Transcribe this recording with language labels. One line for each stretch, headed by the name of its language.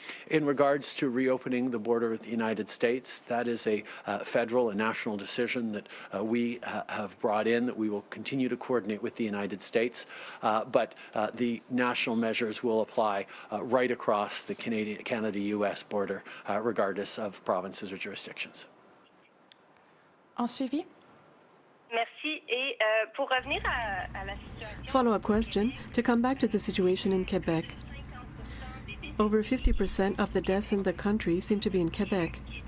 English: In regards to reopening the border with the United States, that is a federal and national decision that we have brought in, that we will continue to coordinate with the United States, but the national measures will apply right across the Canada-US border, regardless of provinces or jurisdictions.
French: En suivi? Merci. Et pour revenir à la situation...
English: Follow-up question. To come back to the situation in Quebec. Over 50% of the deaths in the country seem to be in Quebec.